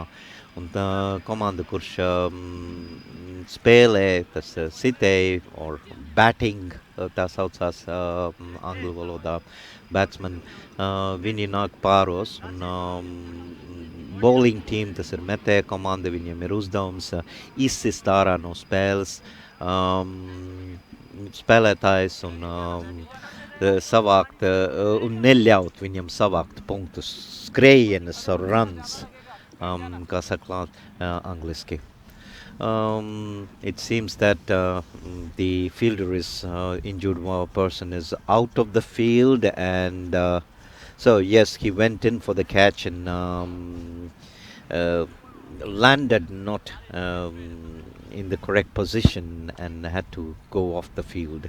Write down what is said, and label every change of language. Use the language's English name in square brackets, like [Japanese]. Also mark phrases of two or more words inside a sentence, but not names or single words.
[Latvian] Un tā komanda, kurš spēlē, tas sitēja, [English] or batting, [Latvian] tā saucās angļu valodā, batsman, viņi nāk pāros, un [English] bowling team, [Latvian] tas ir metēja komanda, viņiem ir uzdevums izsist ārā no spēles spēlētājs un savākt un neļaut viņam savākt punktus, skrējienas [English] or runs, [Latvian] kā saka angliski. [English] It seems that the fielder is injured, one person is out of the field, and so yes, he went in for the catch and landed not in the correct position and had to go off the field.